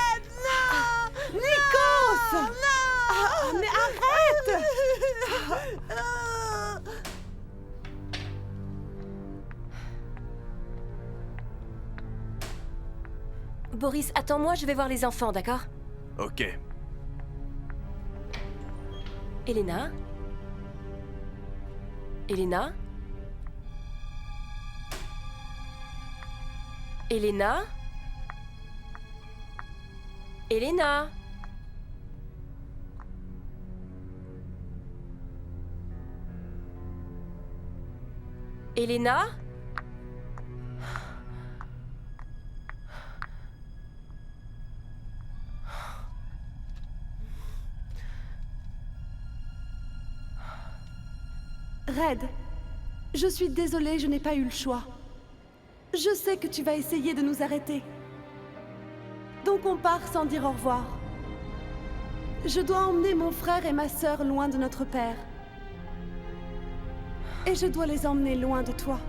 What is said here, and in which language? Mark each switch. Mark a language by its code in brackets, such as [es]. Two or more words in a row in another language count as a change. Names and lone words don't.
[fr] Nikos. Ah, mais arrête. Boris, attends-moi, je vais voir les enfants, d'accord? Ok. Elena? Elena? Elena? Elena? Elena? Red, je suis désolée, je n'ai pas eu le choix. Je sais que tu vas essayer de nous arrêter. Donc on part sans dire au revoir. Je dois emmener mon frère et ma sœur loin de notre père. Et je dois les emmener loin de toi.